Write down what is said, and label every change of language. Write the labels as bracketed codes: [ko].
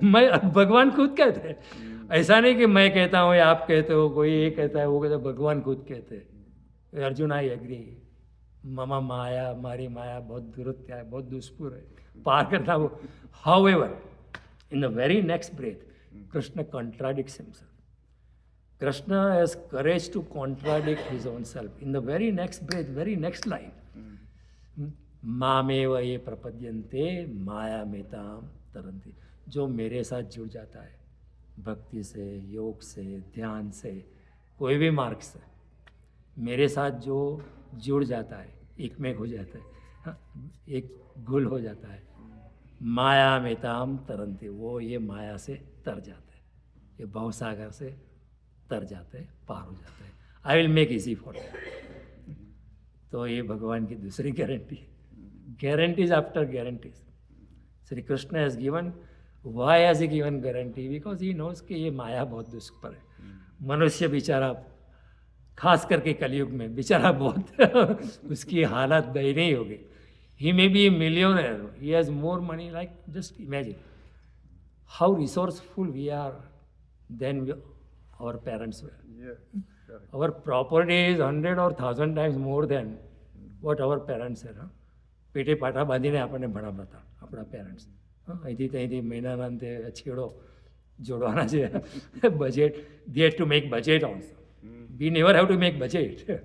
[hi] मैं भगवान खुद कहते हैं, ऐसा नहीं कि मैं कहता हूँ या आप कहते हो, कोई ये कहता है वो कहता है, भगवान खुद कहते हैं अर्जुन [en] I agree, [hi] मम माया, हमारी माया बहुत दुरत्या है, बहुत दुष्पुर है, पार करना वो। [en] However in the very next breath Krishna contradicts himself. Krishna has courage to contradict his own self. In the very next breath, very next line, [sa] मामेव ये प्रपद्यन्ते माया मेताम तरन्ति। [hi] जो मेरे साथ जुड़ जाता है भक्ति से, योग से, ध्यान से, कोई भी मार्ग से मेरे साथ जो जुड़ जाता है, एकमेक हो जाता है, एक गुल हो जाता है, [sa] माया मेताम तरन्ति, [hi] वो ये माया से तर जाते हैं, ये भवसागर से तर जाते हैं, पार हो जाते हैं। [en] I will make easy for that. [hi] तो ये भगवान की दूसरी guarantee, [en] Guarantees after guarantees. Shri Krishna has given, why has he given guarantee? Because he knows [hi] कि ये माया बहुत दुष्कर है। मनुष्य बेचारा, खास करके कलयुग में बेचारा बहुत उसकी हालत दयनीय हो गई। [en] He may be a millionaire, he has more money, like just imagine how resourceful we are than our parents were. Yeah, correct. Our property is 100 or 1000 times more than what our parents are. [gu] પેટે પાટા બાંધીને આપણને ભણાવતા હતા આપણા parents. અહીંથી ત્યાંથી મહિનાના અંતે છેડો જોડવાના છે budget. [en] They had to make budget also. We never have to make budget.